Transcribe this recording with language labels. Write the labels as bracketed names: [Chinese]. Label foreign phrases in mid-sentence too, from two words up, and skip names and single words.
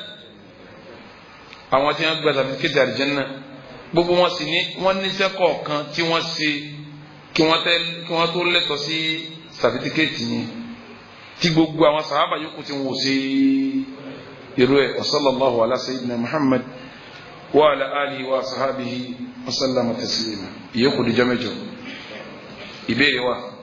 [Yoruba] àwọn tí wọ́n gba sàfitikẹ́tì àlìjẹ́nà gbogbo wọn sì ní wọ́n níṣẹ́ kọ̀ọ̀kan tí wọ́n ṣe kí wọ́n tó lẹ́tọ̀ọ́ sí sàfitikẹ́tì yẹn tí gbogbo àwọn sàhábà yòókù tí wọ́n ò ṣe irú ẹ̀ [Arabic] وصلى الله على سيدنا محمد وعلى آله وصحبه وسلم تسليما [Yoruba] ìyókù dijọ́ mẹ́jọ ìbéèrè wa.